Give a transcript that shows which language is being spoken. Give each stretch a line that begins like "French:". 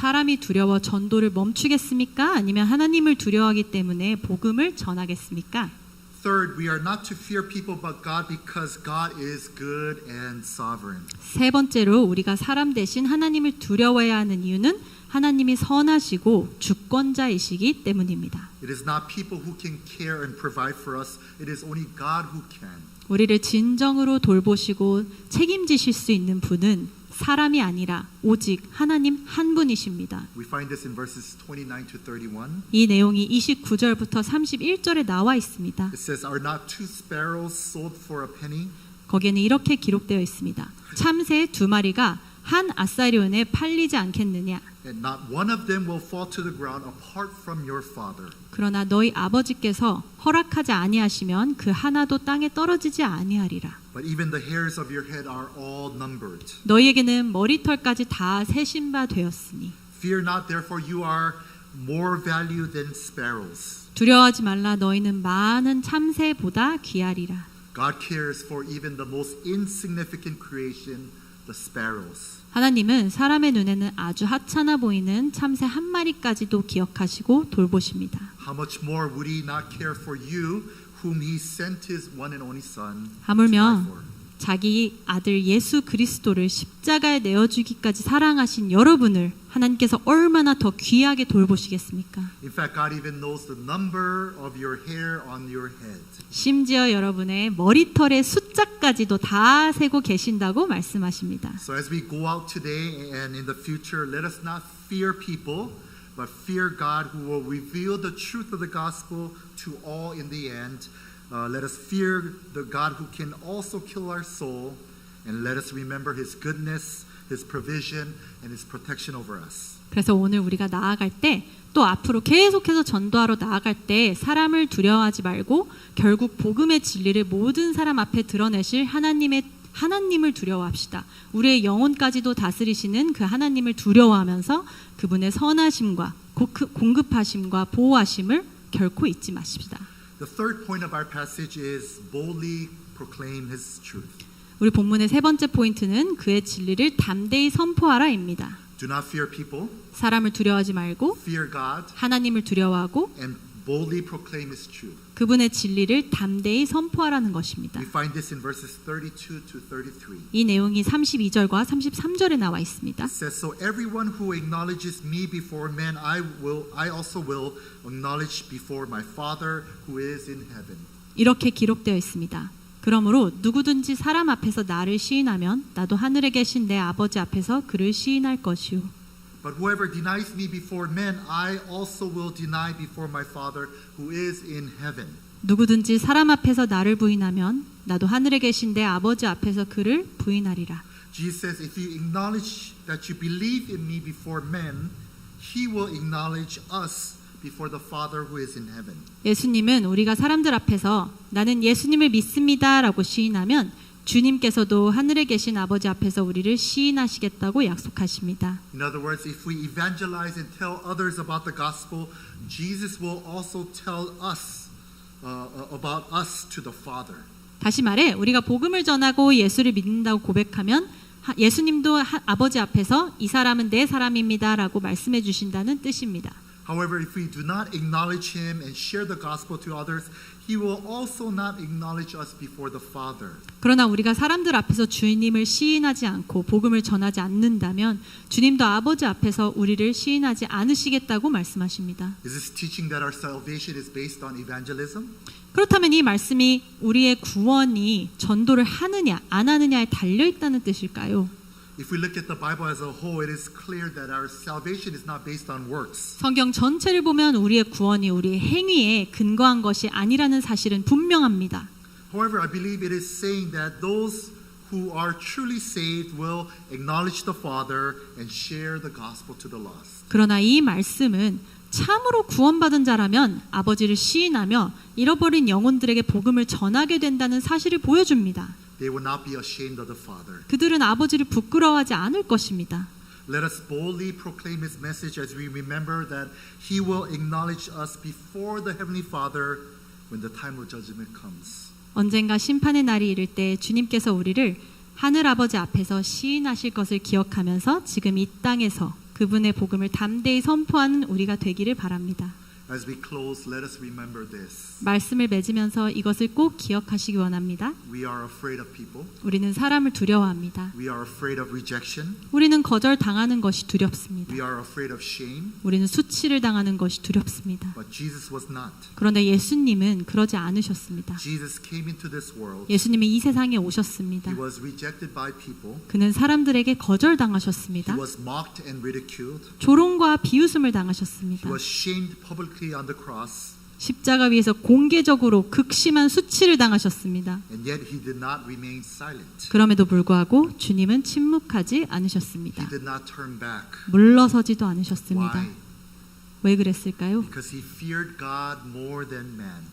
Korean: 사람이 두려워 전도를 멈추겠습니까? 아니면 하나님을 두려워하기 때문에 복음을 전하겠습니까?
English: Third, we are not to fear people but God because God is good and sovereign.
Korean: 세 번째로 우리가 사람 대신 하나님을 두려워해야 하는 이유는 하나님이 선하시고 주권자이시기 때문입니다.
English: It is not people who can care and provide for us. It is only God who can.
Korean: 우리를 진정으로 돌보시고 책임지실 수 있는 분은 사람이 아니라 오직 하나님 한 분이십니다.
English: We find this in verses 29 to 31.
Korean: 이 내용이 29절부터 31절에 나와 있습니다.
English: It says, "Are not two sparrows sold for a penny?
Korean: 거기에는 이렇게 기록되어 있습니다. 참새 두 마리가 한 아사리온에 팔리지 않겠느냐?
English: And not one of them will fall to the ground apart from your Father."
Korean: 그러나 너희 아버지께서 허락하지 아니하시면 그 하나도 땅에 떨어지지 아니하리라.
English: But even the hairs of your head are all numbered.
Korean: 너희에게는 머리털까지 다 세신 바 되었으니
English: Fear not, therefore you are more valued than sparrows.
Korean: 두려워하지 말라. 너희는 많은 참새보다 귀하리라.
English: God cares for even the most insignificant creation, the sparrows.
Korean: 하나님은 사람의 눈에는 아주 하찮아 보이는 참새 한 마리까지도 기억하시고 돌보십니다.
English: How much more would he not care for you, whom he sent his one and only son to die
Korean: 하물며
English: for?
Korean: 자기 아들 예수 그리스도를 십자가에 내어주기까지 사랑하신 여러분을 하나님께서 얼마나 더 귀하게 돌보시겠습니까?
English: In fact, God even knows the number of your hair on your head.
Korean: 심지어 여러분의 머리털의 숫자까지도 다 세고 계신다고 말씀하십니다.
English: So as we go out today and in the future, let us not fear people, but fear God who will reveal the truth of the gospel to all in the end. Let us fear the God who can also kill our soul, and let us remember His goodness, His provision, and His protection over us.
Korean: 그래서 오늘 우리가 나아갈 때 또 앞으로 계속해서 전도하러 나아갈 때 사람을 두려워하지 말고 결국 복음의 진리를 모든 사람 앞에 드러내실 하나님을 두려워합시다. 우리의 영혼까지도 다스리시는 그 하나님을 두려워하면서 그분의 선하심과 공급하심과 보호하심을 결코 잊지 마십시다.
English: The third point of our passage is boldly proclaim His truth.
Korean: 우리 본문의 세 번째 포인트는 그의 진리를 담대히 선포하라입니다.
English: Do not fear people,
Korean: 사람을 두려워하지 말고
English: fear God,
Korean: 하나님을 두려워하고
English: and boldly proclaim His truth.
Korean: 그분의 진리를 담대히 선포하라는 것입니다.
English: We find this in verses 32 to 33.
Korean: 이 내용이 32절과 33절에 나와 있습니다.
English: It says, "So everyone who acknowledges me before men, I also will acknowledge before my Father who is in heaven."
Korean: 이렇게 기록되어 있습니다. 그러므로 누구든지 사람 앞에서 나를 시인하면 나도 하늘에 계신 내 아버지 앞에서 그를 시인할 것이요.
English: But whoever denies me before men, I also will deny before my Father who is in heaven.
Korean: 누구든지 사람 앞에서 나를 부인하면 나도 하늘에 계신 내 아버지 앞에서 그를 부인하리라.
English: Jesus says, if you acknowledge that you believe in me before men, He will acknowledge us before the Father who is in heaven.
Korean: 예수님은 우리가 사람들 앞에서 나는 예수님을 믿습니다라고 시인하면 주님께서도 하늘에 계신 아버지 앞에서 우리를 시인하시겠다고 약속하십니다.
English: In other words, if we evangelize and tell others about the gospel, Jesus will also tell us about us to the Father.
Korean: 다시 말해 우리가 복음을 전하고 예수를 믿는다고 고백하면 예수님도 아버지 앞에서 이 사람은 내 사람입니다라고 말씀해 주신다는 뜻입니다.
English: However, if we do not acknowledge Him and share the gospel to others, He will also not acknowledge us before the Father.
Korean: 그러나 우리가 사람들 앞에서 주님을 시인하지 않고 복음을 전하지 않는다면 주님도 아버지 앞에서 우리를 시인하지 않으시겠다고 말씀하십니다.
English: Is this teaching that our salvation is based on evangelism?
Korean: 그렇다면 이 말씀이 우리의 구원이 전도를 하느냐 안 하느냐에 달려 있다는 뜻일까요?
English: If we look at the Bible as a whole, it is clear that our salvation is not based on works.
Korean: 성경 전체를 보면 우리의 구원이 우리의 행위에 근거한 것이 아니라는 사실은 분명합니다.
English: However, I believe it is saying that those who are truly saved will acknowledge the Father and share the gospel to the lost.
Korean: 그러나 이 말씀은 참으로 구원받은 자라면 아버지를 시인하며 잃어버린 영혼들에게 복음을 전하게 된다는 사실을 보여줍니다.
English: They will not be ashamed of the Father.
Korean: 그들은 아버지를 부끄러워하지 않을 것입니다.
English: Let us boldly proclaim His message as we remember that He will acknowledge us before the Heavenly Father when the time of judgment comes.
Korean: 언젠가 심판의 날이 이를 때 주님께서 우리를 하늘 아버지 앞에서 시인하실 것을 기억하면서 지금 이 땅에서 그분의 복음을 담대히 선포하는 우리가 되기를 바랍니다.
English: As we close, let us remember this.
Korean: 말씀을 맺으면서 이것을 꼭 기억하시기 원합니다.
English: We are afraid of people.
Korean: 우리는 사람을 두려워합니다.
English: We are afraid of rejection.
Korean: 우리는 거절당하는 것이 두렵습니다.
English: We are afraid of shame.
Korean: 우리는 수치를 당하는 것이 두렵습니다.
English: But Jesus was not.
Korean: 그런데 예수님은 그러지 않으셨습니다.
English: Jesus came into this world.
Korean: 예수님은 이 세상에 오셨습니다.
English: He was rejected by people.
Korean: 그는 사람들에게 거절당하셨습니다.
English: He was mocked and ridiculed.
Korean: 조롱과 비웃음을 당하셨습니다.
English: He was shamed publicly on the cross.
Korean: 십자가 위에서 공개적으로 극심한 수치를 당하셨습니다.
English: And yet he did not remain silent.
Korean: 그럼에도 불구하고 주님은 침묵하지 않으셨습니다.
English: He did not turn back.
Korean: 물러서지도 않으셨습니다.
English: Why?
Korean: 왜 그랬을까요?
English: Because he feared God more than man.